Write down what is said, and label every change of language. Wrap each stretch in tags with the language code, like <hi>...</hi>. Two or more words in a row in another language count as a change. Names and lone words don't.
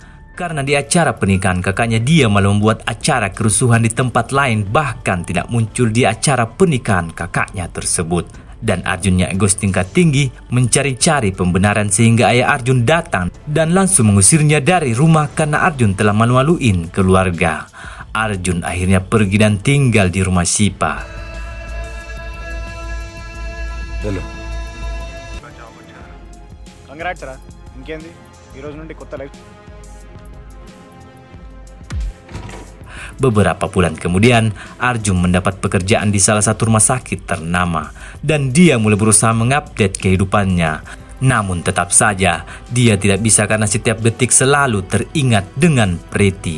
<id>Karena di acara pernikahan kakaknya dia malah membuat acara kerusuhan di tempat lain, bahkan tidak muncul di acara pernikahan kakaknya tersebut. Dan Arjun yang egos tingkat tinggi mencari-cari pembenaran sehingga ayah Arjun datang dan langsung mengusirnya dari rumah karena Arjun telah malu-maluin keluarga. Arjun akhirnya pergi dan tinggal di rumah Sipa.</id> <te>హలో కంగ్రాట్స్ రా. ఇంకేంది ఈ రోజు నుండి కొత్త లైఫ్.</te> <id>Beberapa bulan kemudian, Arjun mendapat pekerjaan di salah satu rumah sakit ternama dan dia mulai berusaha mengupdate kehidupannya. Namun tetap saja dia tidak bisa karena setiap detik selalu teringat dengan Preti.</id>